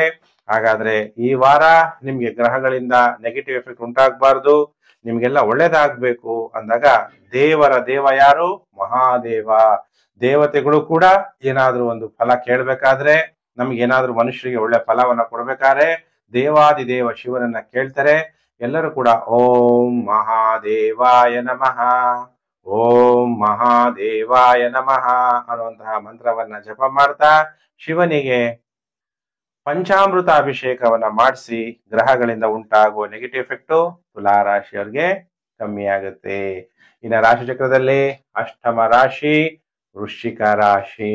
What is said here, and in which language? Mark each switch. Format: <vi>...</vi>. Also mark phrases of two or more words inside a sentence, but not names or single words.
<kn>ಹಾಗಾದ್ರೆ ಈ ವಾರ ನಿಮ್ಗೆ ಗ್ರಹಗಳಿಂದ</kn> <en>negative effect</en> <kn>ಉಂಟಾಗಬಾರ್ದು. ನಿಮ್ಗೆಲ್ಲ ಒಳ್ಳೇದಾಗ್ಬೇಕು ಅಂದಾಗ ದೇವರ ದೇವ ಯಾರು? ಮಹಾದೇವ. ದೇವತೆಗಳು ಕೂಡ ಏನಾದ್ರೂ ಒಂದು ಫಲ ಕೇಳ್ಬೇಕಾದ್ರೆ, ನಮ್ಗೆ ಏನಾದ್ರೂ ಮನುಷ್ಯರಿಗೆ ಒಳ್ಳೆ ಫಲವನ್ನ ಕೊಡ್ಬೇಕಾದ್ರೆ ದೇವಾದಿದೇವ ಶಿವನನ್ನ ಕೇಳ್ತಾರೆ. ಎಲ್ಲರೂ ಕೂಡ</kn> <sa>ಓಂ ಮಹಾದೇವಾಯ ನಮಃ, ಓಂ ಮಹಾದೇವಾಯ ನಮಃ</sa> <kn>ಅನ್ನುವಂತಹ ಮಂತ್ರವನ್ನ ಜಪ ಮಾಡ್ತಾ ಶಿವನಿಗೆ ಪಂಚಾಮೃತ ಅಭಿಷೇಕವನ್ನ ಮಾಡಿಸಿ ಗ್ರಹಗಳಿಂದ ಉಂಟಾಗುವ</kn> <en>negative effect</en> <kn>ತುಲಾ ರಾಶಿಯವರಿಗೆ ಕಮ್ಮಿ ಆಗುತ್ತೆ. ಇನ್ನ ರಾಶಿ ಚಕ್ರದಲ್ಲಿ ಅಷ್ಟಮ ರಾಶಿ ವೃಶ್ಚಿಕ ರಾಶಿ.</kn>